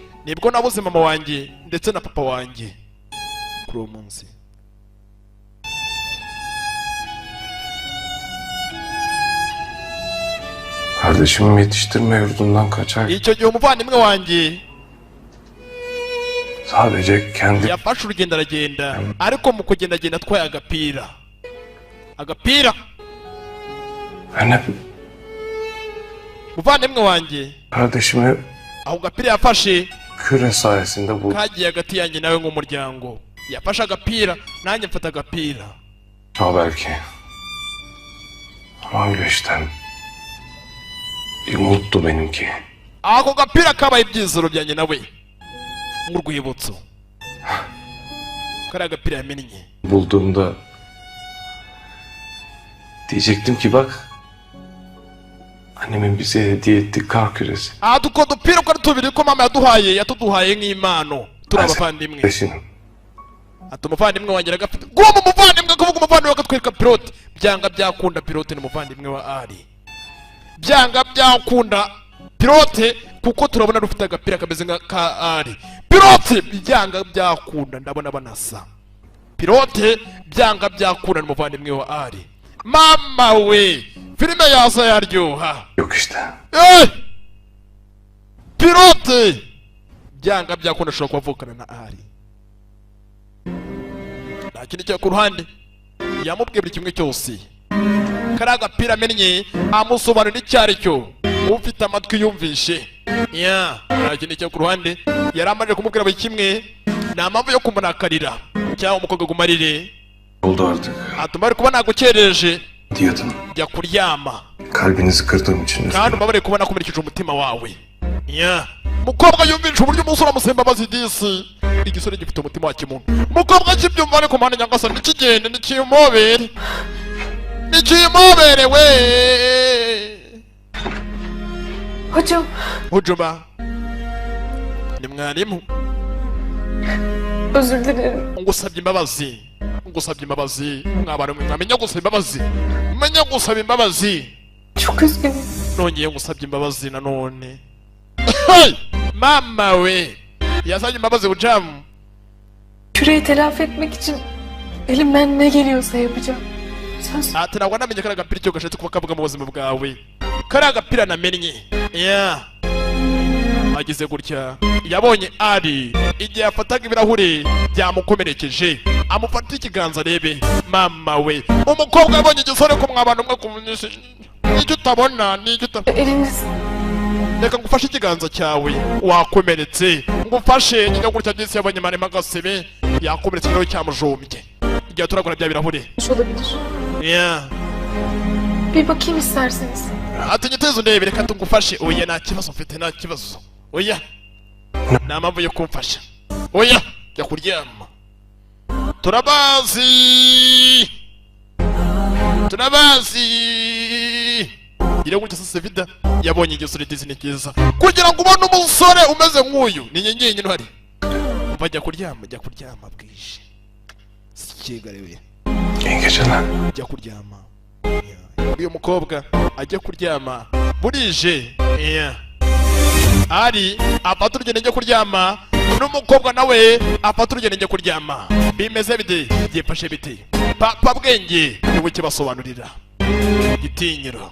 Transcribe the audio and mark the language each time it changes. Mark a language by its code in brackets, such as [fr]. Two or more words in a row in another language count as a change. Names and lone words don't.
[rw] Nibwo nabuze mama wanjye ndetse na papa wanjye kuri uwo munsi. [tr] Kardeşimi yetiştirme yurdundan kaçar. [rw] Icyo gihe umuvandimwe wanjye [tr] Sadece kendi [rw] yafashe urugendo aragenda, ariko mu kugenda agenda atwaye agapira. Agapira [tr] ben hep [rw] umuvandimwe wanjye [tr] kardeşimi [rw] aho gapira yafashe [tr] küre sayesinde buldum. [rw] kagiye hagati yanjye nawe nk'umuryango. Yafashe agapira nanjye mfata agapira. [tr] O belki. Ama öyle işte. Bir umuttu benimki. [rw] Ako gapira kabaye ibyizero byanjye nawe nk'urwibutso. Kariya agapira yamennye. [tr] Bulduğumda diyecektim ki bak annemin bize hediye ettiği kar küresi. [rw] Utwo dupira uko ari tubiri ko mama yatuduhaye nk'impano turi abavandimwe. [tr] Kardeşim. [rw] Ati umuvandimwe wanjye aragafite. Guma umuvandimwe kuvuga umuvandimwe akatwereka pilote. Byanga byakunda pilote ni umuvandimwe wa Ari. Byanga byakunda pilote kuko turabona rufite agapira kameze nka ka Ari. Pilote byanga byakunda ndabona banasa. Pilote byanga byakunda ni umuvandimwe wa Ari. Mama we filime yaza yaryoha. [tr] Yok işte. [rw] Pilote byanga byakunda ashobora kuvukana na Ari. Nta kindi cyo ku ruhande yamubwiye buri kimwe cyose. Kariya agapira amennye amusobanurira icyo ari cyo. Ufite amatwi yumvishe. Nta kindi cyo ku ruhande yari amaze kumubwira buri kimwe. Nta mpamvu yo kumurakarira cyangwa umukobwa gumarire. [tr] Oldu artık. [rw] Atuma ari kuba nagukereje [tr] Diyordum. [rw] jya kuryama. [tr] Kalbinizi kırdığım için [rw] Kandi [tr] üzgünüm. [rw] umubare kuba nakomerekeje umutima wawe. Mukobwa yumvisha uburyo umusore amusemba bazidisi. Igisore gifite umutima wa kimuntu. Mukobwa kibyumva ariko mpande nyangasani nikigende nikimobere. Nikimobere we. [tr] Hocam. Hocama. [rw] Ni mwarimu. [tr] Özür dilerim. [rw] Ngusabye imbabazi. Ngusabye imbabazi. Mwabana mwamenya gusaba imbabazi. Menya gusaba imbabazi. [tr] Çok üzgünüm. [rw] Nongeye ngusabye imbabazi nanone. Hey! Mama we. Yasabye imbabazi hocam. [tr] Küreyi telafi etmek için elimden ne geliyorsa yapacağım. Söz. [rw] Ati ntabwo namenye kariya gapira icyo gashatse kuba kavuga mu buzima bwawe. Kariya gapira namennye. Agize gutya yabonye Ari igihe yafataga ibirahure byamukomerekeje amufata ikiganza arebe. Mama we umukobwa yabonye igisore ko mwabana umwe kumenyesha n'icyo utabona n'icyo utabona. [tr] Eliniz. [rw] Reka ngufashe ikiganza cyawe wakomeretse. Ngufashe njya gutya byose yabonye marema agasebe yakomeretse nawe cyamujombye. Igihe turagura bya birahure. [tr] Olabilir. Bir bakayım isterseniz. [rw] Ati nyiteze undebe reka tugufashe. Oya nta kibazo mfite nta kibazo. Oya nta mpamvu yo kumfasha. Oya jya kuryama. Turabazi gira gutya sasa vida yabonye igisore Disney kiza kugira ngo ubone umusore umeze nk'uyu ni nyenyenye ntwari. Bajya kuryama bwije. Sikigariwe. [tr] İyi geceler. [rw] Jya kuryama. Uyu mukobwa ajya kuryama burije. Ari afata urugendo njya kuryama n'umukobwa nawe afata urugendo njya kuryama. Bimeze bite byifashe bite papa bwenge niwe kibasobanurira igitinyiro.